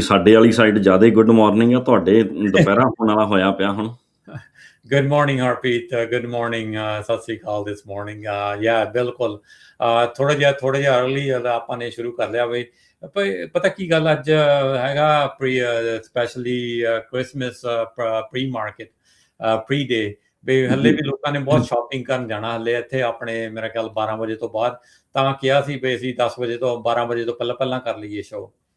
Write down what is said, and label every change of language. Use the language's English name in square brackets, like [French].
[Punjabi] ਸਾਡੇ ਵਾਲੀ ਸਾਈਡ ਜ਼ਿਆਦਾ ਹੀ ਗੁੱਡ ਮਾਰਨਿੰਗ ਆ, ਤੁਹਾਡੇ ਦੁਪਹਿਰਾ ਹੋਣ ਵਾਲਾ ਹੋਇਆ ਪਿਆ ਹੁਣ। [English] Good morning, Harpreet. Good morning, [Punjabi] Sat Sri Akal [English] this morning. [Punjabi] Yeah, ਬਿਲਕੁਲ ਥੋੜਾ ਜਿਹਾ अर्ਲੀ ਆਪਾਂ ਨੇ ਸ਼ੁਰੂ ਕਰ ਲਿਆ ਬਈ। ਪਤਾ ਕੀ ਗੱਲ ਅੱਜ ਹੈਗਾ specially Christmas pre market pre ਡੇ ਵੀ ਹਲੇ ਵੀ ਲੋਕਾਂ ਨੇ ਬਹੁਤ ਸ਼ਾਪਿੰਗ ਕਰਨ ਜਾਣਾ ਹਲੇ ਇੱਥੇ ਆਪਣੇ ਮੇਰਾ ਖਿਆਲ 12 ਵਜੇ ਤੋਂ ਬਾਅਦ ਤਾਂ ਕਿਹਾ ਸੀ ਵੀ ਅਸੀਂ 10 ਵਜੇ ਤੋਂ 12 ਵਜੇ ਤੋਂ ਪਹਿਲਾਂ ਕਰ ਲਈਏ ਸ਼ੋਅ।